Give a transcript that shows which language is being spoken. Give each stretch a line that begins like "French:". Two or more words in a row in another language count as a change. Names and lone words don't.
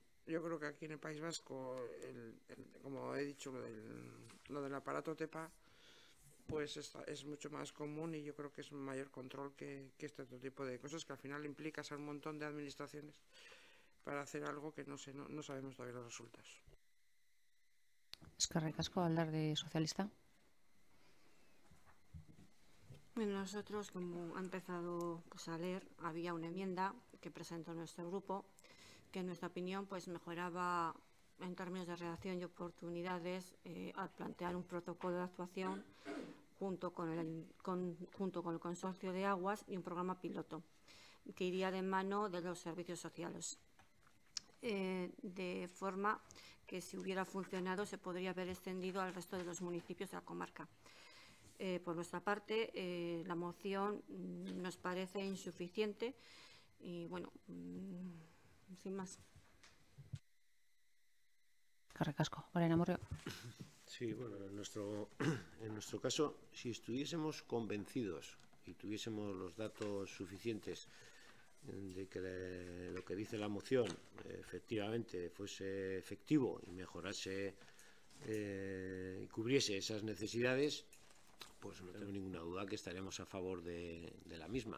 Spanish: Yo creo que aquí en el País Vasco, como he dicho, lo del aparato TEPA, pues es mucho más común y yo creo que es mayor control que este otro tipo de cosas, que al final implicas a un montón de administraciones para hacer algo que no sabemos todavía los resultados.
Basque: Eskerrik asko, Alderdi Sozialista.
Spanish: Bueno, nosotros, como ha empezado pues, a leer, había una enmienda que presentó nuestro grupo que en nuestra opinión pues mejoraba en términos de redacción y oportunidades al plantear un protocolo de actuación junto con el Consorcio de Aguas y un programa piloto que iría de mano de los servicios sociales. De forma que si hubiera funcionado se podría haber extendido al resto de los municipios de la comarca. Por nuestra parte, la moción nos parece insuficiente y, bueno, sin más.
Basque: Eskerrik asko. Orain Amurrio.
Spanish: Sí, bueno, en nuestro caso, si estuviésemos convencidos y tuviésemos los datos suficientes de que lo que dice la moción efectivamente fuese efectivo y mejorase y cubriese esas necesidades, pues no tengo ninguna duda que estaremos a favor de la misma.